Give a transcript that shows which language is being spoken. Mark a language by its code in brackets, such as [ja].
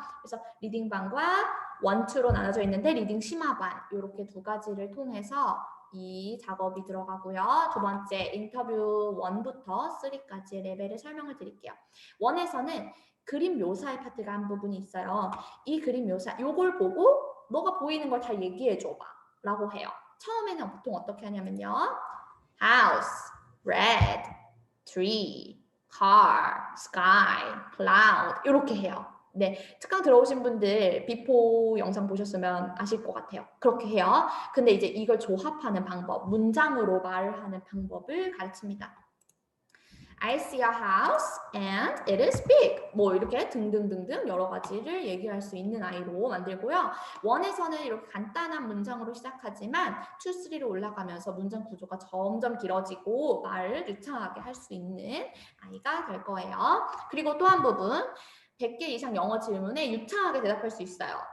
[ko] 그래서 리딩반과 원투로 나눠져 있는데 리딩 심화반, 이렇게 두 가지를 통해서 이 작업이 들어가고요. 두 번째, 인터뷰 1부터 3까지의 레벨을 설명을 드릴게요. 1에서는 그림 묘사의 파트가 한 부분이 있어요. 이 그림 묘사, 요걸 보고 너가 보이는 걸 다 얘기해줘봐 라고 해요. 처음에는 보통 어떻게 하냐면요. [en] house, red, tree, car, sky, cloud [ko] 이렇게 해요. 네, 특강 들어오신 분들 비포 영상 보셨으면 아실 것 같아요. 그렇게 해요. 근데 이제 이걸 조합하는 방법, 문장으로 말하는 방법을 가르칩니다. [en] I see a house and it is big. [ko] 뭐 이렇게 등등등등 여러 가지를 얘기할 수 있는 아이로 만들고요. 1에서는 이렇게 간단한 문장으로 시작하지만 2, 3로 올라가면서 문장 구조가 점점 길어지고 말을 유창하게 할 수 있는 아이가 될 거예요. 그리고 또 한 부분, 100개 이상 영어 질문에 유창하게 대답할 수 있어요.